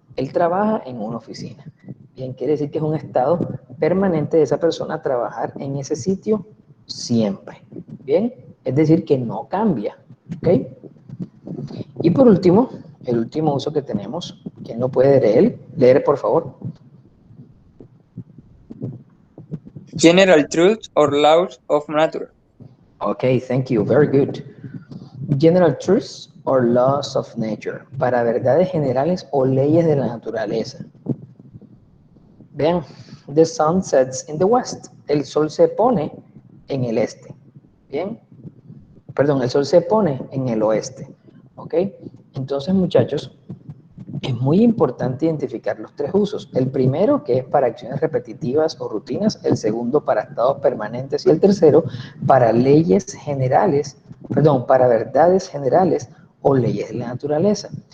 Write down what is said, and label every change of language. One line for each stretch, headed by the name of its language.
Spanish: Él trabaja en una oficina. Bien, quiere decir que es un estado permanente de esa persona trabajar en ese sitio siempre. Bien, es decir, que no cambia. ¿Ok? Y por último, el último uso que tenemos, ¿quién lo puede leer? Leer, por favor.
English: General truth or laws of nature. Okay, thank you. Very good. General truths or laws of nature.
Spanish: Para verdades generales o leyes de la naturaleza. Vean,
English: the sun sets in the west.
Spanish: El sol se pone en el este. Bien. Perdón, el sol se pone en el oeste. ¿Ok? Entonces, muchachos, es muy importante identificar los tres usos. El primero, que es para acciones repetitivas o rutinas. El segundo, para estados permanentes. Y el tercero, para leyes generales, perdón, para verdades generales o leyes de la naturaleza.